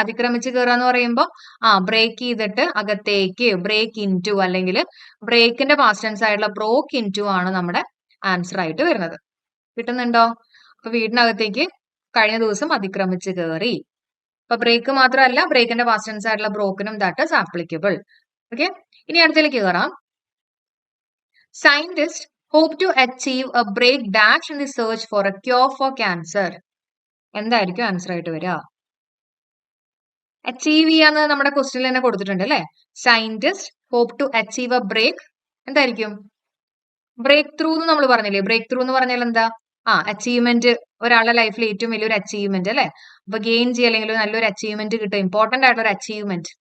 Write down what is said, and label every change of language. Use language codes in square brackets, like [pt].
[ml] അതിക്രമിച്ച് കയറുക എന്ന് പറയുമ്പോൾ ബ്രേക്ക് ചെയ്തിട്ട് അകത്തേക്ക്, ബ്രേക്ക് ഇൻറ്റു, അല്ലെങ്കിൽ ബ്രേക്കിന്റെ പാസ്റ്റ് ടെൻസ് ആയിട്ടുള്ള ബ്രോക്ക് ഇൻറ്റു ആണ് നമ്മുടെ ആൻസർ ആയിട്ട് വരുന്നത്. കിട്ടുന്നുണ്ടോ? അപ്പൊ വീടിനകത്തേക്ക് കഴിഞ്ഞ ദിവസം അതിക്രമിച്ച് കയറി. അപ്പൊ ബ്രേക്ക് മാത്രമല്ല, ബ്രേക്കിന്റെ പാസ്റ്റ് ടെൻസ് ആയിട്ടുള്ള ബ്രോക്കിനും [en] That is applicable. [ml] ഓക്കെ, ഇനി അടുത്തേക്ക് കയറാം. [en] Scientist hope to achieve a break dash in the search for a cure for cancer. [ml] എന്തായിരിക്കും ആൻസർ ആയിട്ട് വരിക? അച്ചീവ് ചെയ്യാന്ന് നമ്മുടെ ക്വസ്റ്റ്യനിൽ തന്നെ കൊടുത്തിട്ടുണ്ട്, അല്ലെ? [en] scientist hope to achieve a break, [ml] എന്തായിരിക്കും? ബ്രേക്ക് ത്രൂ എന്ന് നമ്മൾ പറഞ്ഞില്ലേ? ബ്രേക്ക് ത്രൂ എന്ന് പറഞ്ഞാൽ എന്താ? അച്ചീവ്മെന്റ്, ഒരാളുടെ ലൈഫിൽ ഏറ്റവും വലിയൊരു അച്ചീവ്മെന്റ്, അല്ലെ? അപ്പൊ ഗെയിൻ ചെയ്യുക, അല്ലെങ്കിൽ നല്ലൊരു അച്ചീവ്മെന്റ് കിട്ടുക, ഇമ്പോർട്ടന്റ് ആയിട്ടുള്ള ഒരു അച്ചീവ്മെന്റ്.